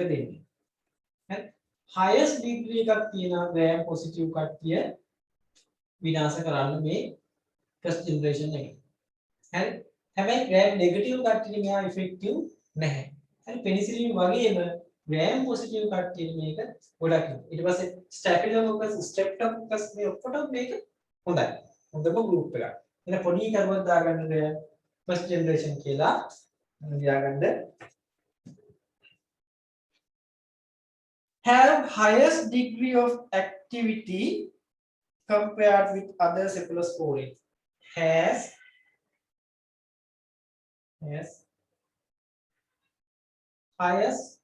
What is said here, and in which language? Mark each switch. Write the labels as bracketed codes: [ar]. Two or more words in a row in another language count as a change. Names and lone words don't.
[si] දෙන්නේ හරි [en] highest degree [si] එකක් තියෙන [en] gram positive [si] කට්ටිය විනාශ කරන්න මේ [en] first generation [si] එකේ හරි හැබැයි [en] gram negative [si] කට්ටිය මෙයා effective නැහැ හරි penicillin වගේම [en] gram positive [si] කට්ටිය මේක ගොඩක් ඊට පස්සේ [en] staphylococcus streptococcus [si] මේ ඔක්කොටම මේක හොඳයි හොඳම group එකක් එන පොඩි කරුවක් දාගන්න [en] first generation [si] කියලා ලියාගන්න [en] have highest degree of activity compared with other cephalosporin has highest